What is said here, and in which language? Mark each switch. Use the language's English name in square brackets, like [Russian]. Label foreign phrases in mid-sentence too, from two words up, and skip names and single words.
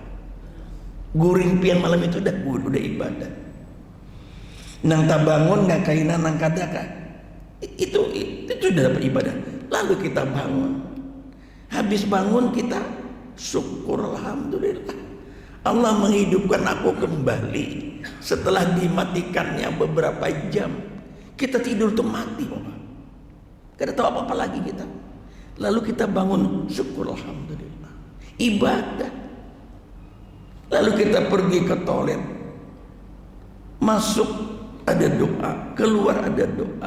[Banjar] Guring pian malam itu udah ibadah. Nang tak bangun nggak kaina nang kadaka, itu sudah dapat ibadah. [Indonesian] Lalu kita bangun, habis bangun kita syukur, alhamdulillah Allah menghidupkan aku kembali setelah dimatikannya beberapa jam. Kita tidur tuh mati Bapak, gak ada tahu apa-apa lagi kita. Lalu kita bangun, syukur, alhamdulillah, ibadah. Lalu kita pergi ke toilet, masuk ada doa, keluar ada doa.